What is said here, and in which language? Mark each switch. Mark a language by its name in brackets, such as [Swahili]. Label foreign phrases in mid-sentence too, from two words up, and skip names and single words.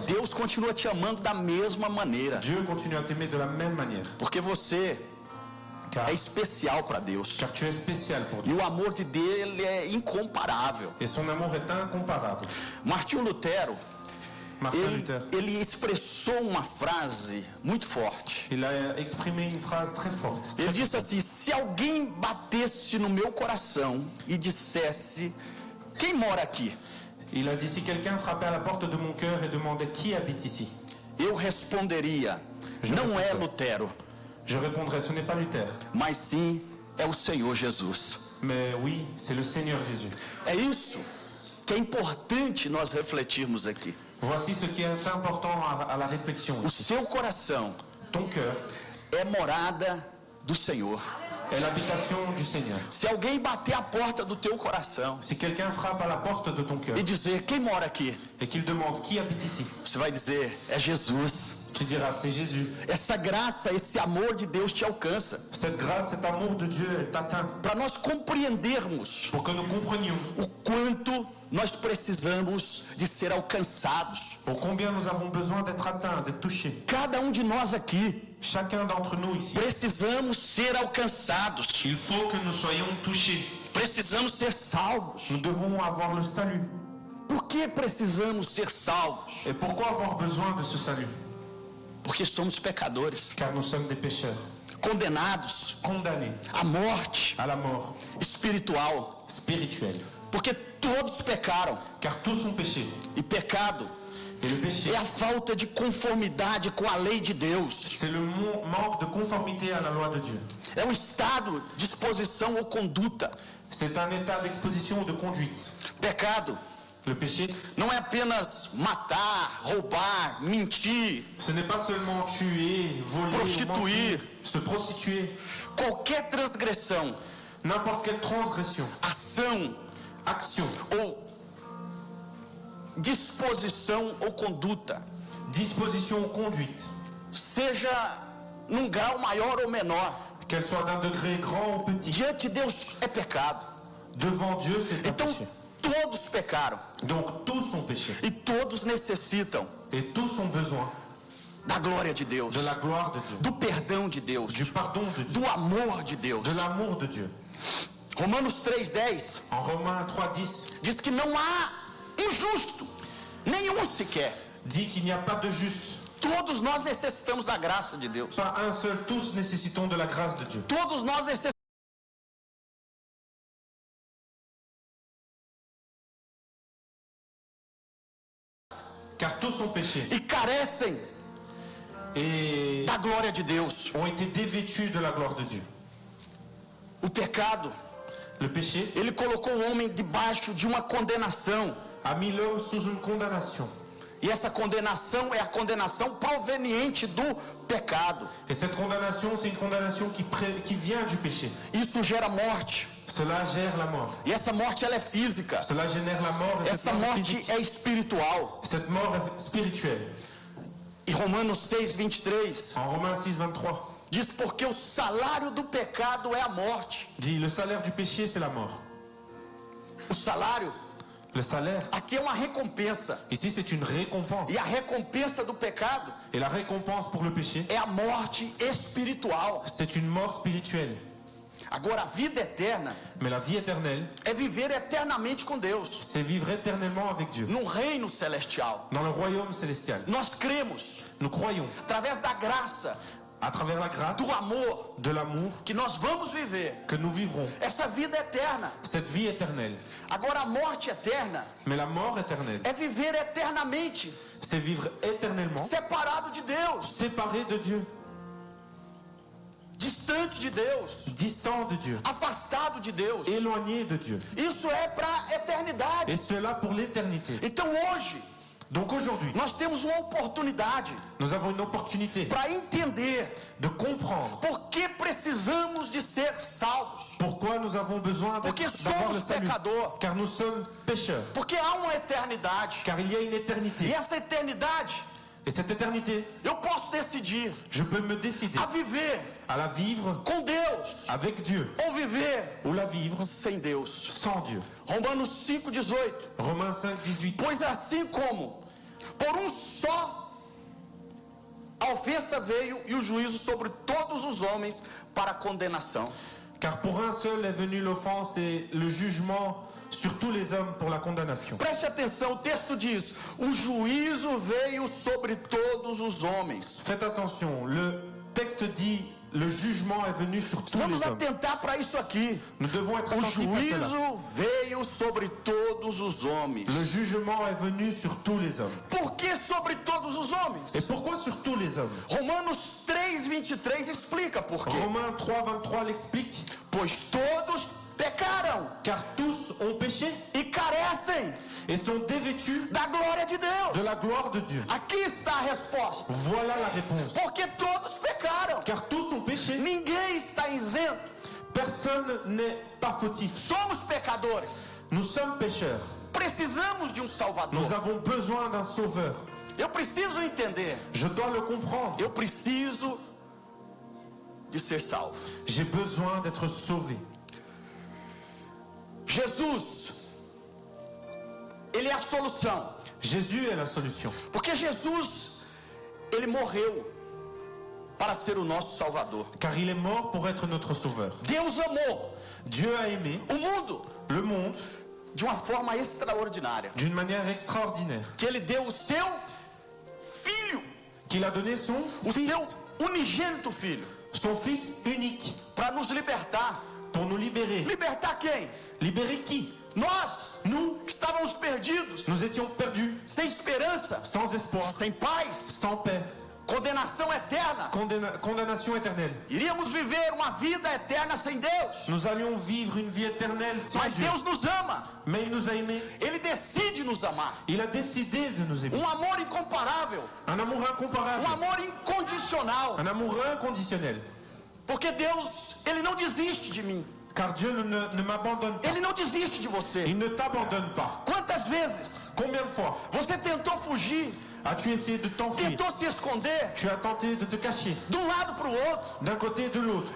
[Portuguese] Deus continua te amando da mesma maneira. [French] Dieu continue à t'aimer de la même manière. [Portuguese] Porque você é especial para Deus. [French] Car tu es spécial pour Dieu. [Portuguese] E o amor de Deus é incomparável. [French] Et son amour est incomparable. [Portuguese] Martinho Lutero, [French] Martin Luther. [Portuguese] ele expressou uma frase muito forte. [French] Il a exprimé une phrase très forte. [Portuguese] Ele disse assim: se alguém batesse no meu coração e dissesse: quem mora aqui? [French] Il a dit, si quelqu'un frappait à la porte de mon cœur et demandait qui habite ici, [Portuguese] Eu responderia: não é Lutero, [French] je répondrais, ce n'est pas Luther, [Portuguese] mas sim é o Senhor Jesus. [French] mais oui, c'est le Seigneur Jésus. [Portuguese] É isso que é importante nós refletirmos aqui. [French] Voici ce qui est important à la réflexion. [Portuguese] O seu coração [French] Ton cœur [Portuguese] é morada do Senhor. [French] est l'habitation du Seigneur. [Portuguese] Se alguém bater a porta do teu coração [French] Si quelqu'un frappe à la porte de ton cœur [Portuguese] e dizer: quem mora aqui? [French] et qu'il demande qui habite ici, [Portuguese] Você vai dizer: é Jesus. [French] tu diras, c'est Jésus. [Portuguese] Essa graça, esse amor de Deus te alcança. [French] Cette grâce, cet amour de Dieu, elle t'atteint. [Portuguese] Para nós compreendermos [French] Pour que nous comprenions [Portuguese] o quanto nós precisamos de ser alcançados. [French] pour combien nous avons besoin d'être atteints, d'être touchés. [Portuguese] Cada um de nós aqui [French] Chacun d'entre nous ici, [Portuguese] precisamos ser alcançados. [French] il faut que nous soyons touchés. [Portuguese] Precisamos ser salvos. [French] Nous devons avoir le salut. [Portuguese] Por que precisamos ser salvos? [French] Et pourquoi avoir besoin de ce salut? [Portuguese] Porque somos pecadores, [French] Car nous sommes des pécheurs, [Portuguese] condenados [French] condamnés [Portuguese] à morte [French] à la mort [Portuguese] espiritual. [French] spirituelle. [Portuguese] Porque todos pecaram. [French] Car tous ont péché. [Portuguese] E pecado [French] Et le péché, [Portuguese] é a falta de conformidade com a lei de Deus. [French] c'est le manque de conformité à la loi de Dieu. [Portuguese] É um estado, disposição ou conduta. [French] C'est un état d'exposition ou de conduite. [Portuguese] Pecado [French] Le péché, [Portuguese] não é apenas matar, roubar, mentir, [French] ce n'est pas seulement tuer, voler, [Portuguese] Prostituir. [French] mentir, se prostituer. [Portuguese] qualquer transgressão, [French] N'importe quelle transgression, [Portuguese] ação [French] action, [Portuguese] ou disposição ou conduta, [French] disposition ou conduite, [Portuguese] seja num grau maior ou menor, [French] qu'elle soit d'un degré grand ou petit, [Portuguese] diante de Deus é pecado. [French] devant Dieu, c'est un [Portuguese] Então [French] péché. [Portuguese] todos pecaram [French] Donc tous ont péché. [Portuguese] e todos necessitam [French] Et tous ont besoin [Portuguese] da glória de Deus, [French] de la gloire de Dieu, [Portuguese] do perdão de Deus, [French] du pardon de Dieu, [Portuguese] do amor de Deus. [French] de l'amour de Dieu. [Portuguese] Romanos 3,10 [French] En Romains 3,10 [Portuguese] diz que não há um justo, nenhum sequer. [French] dit qu'il n'y a pas de juste, [Portuguese] Todos nós necessitamos da graça de Deus. [French] pas un seul, tous nécessitons de la grâce de Dieu. [Portuguese] Todos nós necessitamos. [French] Car tous ont péché [Portuguese] E carecem [French] et [Portuguese] da glória de Deus. [French] ont été dévêtus de la gloire de Dieu. [Portuguese] O pecado, [French] Le péché [Portuguese] ele colocou o homem debaixo de uma condenação. [French] a mis l'homme sous une condamnation. [Portuguese] E essa condenação é a condenação proveniente do pecado. [French] Et cette condamnation, c'est une condamnation qui vient du péché. [Portuguese] Isso gera morte. [French] Cela gère la mort. [Portuguese] E essa morte ela é física. [French] Cela génère la mort et [Portuguese] Essa [French] cette mort est [Portuguese] morte [French] physique. [Portuguese] é espiritual. [French] Cette mort est spirituelle. [Portuguese] E Romanos 6:23 [French] En Romains 6, 23, [Portuguese] diz: porque o salário do pecado é a morte. [French] dit le salaire du péché, c'est la mort. [Portuguese] O salário [French] Le salaire, [Portuguese] aqui é uma recompensa. [French] ici, c'est une récompense. [Portuguese] E a recompensa do pecado [French] Et la récompense pour le péché, [Portuguese] é a morte espiritual. [French] c'est une mort spirituelle. [Portuguese] Agora, a vida eterna [French] Mais la vie éternelle, [Portuguese] é viver eternamente com Deus, [French] c'est vivre éternellement avec Dieu. [Portuguese] num reino celestial. [French] Dans le royaume célestial, [Portuguese] Nós cremos, [French] nous croyons, [Portuguese] através da graça, [French] à travers la grâce, [Portuguese] do amor, [French] de l'amour, [Portuguese] que nós vamos viver [French] que nous vivrons [Portuguese] essa vida eterna. [French] cette vie éternelle. [Portuguese] Agora, a morte eterna [French] Mais la mort éternelle, [Portuguese] é viver eternamente [French] c'est vivre éternellement [Portuguese] separado de Deus, [French] séparé de Dieu, [Portuguese] distante de Deus, [French] distant de Dieu, [Portuguese] afastado de Deus. [French] éloigné de Dieu. [Portuguese] Isso é para a eternidade. [French] Et cela pour l'éternité. [Portuguese] Então hoje [French] Donc aujourd'hui, [Portuguese] nós temos uma oportunidade [French] nous avons une opportunité [Portuguese] para entender [French] de comprendre [Portuguese] por que precisamos de ser salvos. [French] pourquoi nous avons besoin [Portuguese] Porque [French] d'avoir le [Portuguese] somos [French] salut. [Portuguese] pecadores. [French] Car nous sommes pécheurs. [Portuguese] Porque há uma eternidade. [French] Car il y a une [Portuguese] E [French] éternité. [Portuguese] essa eternidade, [French] Et cette éternité, [Portuguese] eu posso decidir [French] je peux me décider [Portuguese] a viver [French] à la vivre [Portuguese] com Deus [French] avec Dieu [Portuguese] ou viver [French] ou la vivre [Portuguese] sem Deus. [French] sans Dieu. [Portuguese] Romanos 5:18. [French] Romains 5, 18. [Portuguese] Pois assim como por um só a ofensa veio e o juízo sobre todos os homens para condenação. [French] Car pour un seul est venue l'offense et le jugement sur tous les hommes pour la condamnation. [Portuguese] Preste atenção, o texto diz: o juízo veio sobre todos os homens. [French] Faites attention, le texte dit le jugement est venu sur tous [Portuguese] Vamos [French] les hommes. [Portuguese] atentar para isso aqui. [French] Nous devons être [Portuguese] O [French] attentifs à cela. [Portuguese] juízo veio sobre todos os homens. [French] Le jugement est venu sur tous les hommes. [Portuguese] Por que sobre todos os homens? [French] Et pourquoi sur tous les hommes? [Portuguese] Romanos 3:23 explica por quê. [French] Romains 3:23 l'explique. [Portuguese] Pois todos pecaram [French] Car tous ont péché [Portuguese] e carecem [French] et sont dévêtus [Portuguese] da glória de [French] de [Portuguese] Deus. [French] la gloire de Dieu. [Portuguese] Aqui está a resposta. [French] Voilà la réponse. [Portuguese] Porque todos pecaram. [French] Car tous ont péché. [Portuguese] Ninguém está isento. [French] Personne n'est pas fautif. [Portuguese] Somos pecadores. [French] Nous sommes pécheurs. [Portuguese] Precisamos de um Salvador. [French] Nous avons besoin d'un sauveur. [Portuguese] Eu preciso entender. [French] Je dois le comprendre. [Portuguese] Eu preciso de ser salvo. [French] J'ai besoin d'être sauvé. [Portuguese] Jesus, ele é a solução. [French] Jésus est la solution. [Portuguese] Porque Jesus, ele morreu para ser o nosso Salvador. [French] Car il est mort pour être notre sauveur. [Portuguese] Deus amou [French] Dieu a aimé [Portuguese] o mundo [French] le monde [Portuguese] de uma forma extraordinária. [French] d'une manière extraordinaire. [Portuguese] Que ele deu o seu filho, [French] Qu'il a donné [Portuguese] o [French] fils, [Portuguese] seu unigênito filho, [French] son fils unique, [Portuguese] para nos libertar. [French] pour nous libérer. [Portuguese] Libertar quem? [French] Libérer qui? [Portuguese] Nós, que estávamos perdidos, [French] Nous étions perdus, [Portuguese] sem esperança, [French] sans espoir, [Portuguese] sem paz, [French] sans paix, [Portuguese] condenação eterna. [French] condamnation éternelle. [Portuguese] Iríamos viver uma vida eterna sem Deus. [French] Nous allions vivre une vie éternelle sans [Portuguese] Mas [French] Dieu. [Portuguese] Deus nos ama. [French] Mais il nous a aimés. [Portuguese] Ele decide nos amar. [French] Il a décidé de nous aimer. [Portuguese] Um amor incomparável. [French] Un amour incomparable. [Portuguese] Um amor incondicional. [French] Un amour inconditionnel. [Portuguese] Porque Deus, ele não desiste de mim. [French] Car Dieu ne m'abandonne pas. [Portuguese] Ele não desiste de você. [French] Il ne t'abandonne pas. [Portuguese] Quantas vezes [French] Combien de fois [Portuguese] você tentou fugir, [French] as-tu essayé de t'enfuir? [Portuguese] tentou se esconder [French] Tu as tenté de te cacher [Portuguese] de um lado para o outro, [French] d'un côté et de l'autre.